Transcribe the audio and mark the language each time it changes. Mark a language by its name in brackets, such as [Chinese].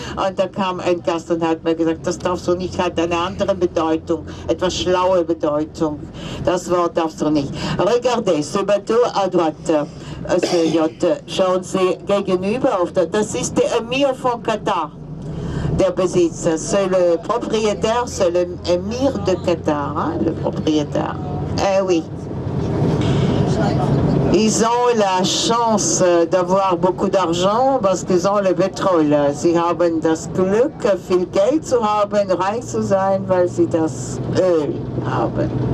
[German] Und da kam ein Gast und hat mir gesagt, das darfst du nicht, hat eine andere Bedeutung, etwas schlaue Bedeutung. Das Wort darfst du nicht. [French] Regardez, ce bateau à droite, ce yacht, [German] schauen Sie gegenüber auf das ist der Emir von Katar, der Besitzer. [French] C'est le propriétaire, c'est le Emir de Qatar, hein, le propriétaire. Eh oui. Ils ont la chance d'avoir beaucoup d'argent parce qu'ils ont le pétrole. [German] Sie haben das Glück, viel Geld zu haben, reich zu sein, weil sie das Öl haben.